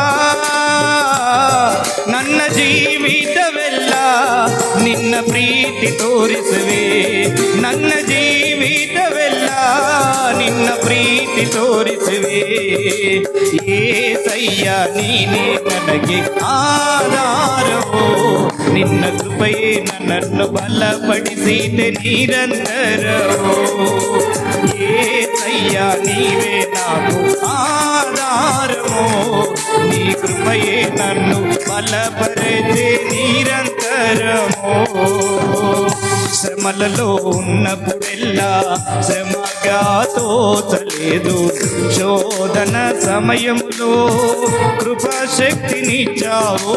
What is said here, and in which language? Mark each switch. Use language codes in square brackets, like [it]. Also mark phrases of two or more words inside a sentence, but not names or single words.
[kn] ನನ್ನ ಜೀವಿತವೆಲ್ಲ ನಿನ್ನ ಪ್ರೀತಿ ತೋರಿಸುವೆ, ನನ್ನ ಜೀವಿತವೆಲ್ಲ ನಿನ್ನ ಪ್ರೀತಿ ತೋರಿಸುವೆ. ಏಸಯ್ಯ ನೀನೇ ನನಗೆ ಆಧಾರವೋ, ನಿನ್ನ ಕೃಪೆಯೇ ನನ್ನನ್ನು ಬಲಪಡಿಸಿದೆ ನಿರಂತರವೋ. ಏಸಯ್ಯ ನೀವೇ [te] నాకు ఆధారమో, నీ కృపయే నన్ను బలపరిచే నిరంతరమో. శ్రమలలో ఉన్నప్పుడెల్లా శ్రమగా తోచలేదు, శోధన సమయములో కృపాశక్తినిచ్చావు.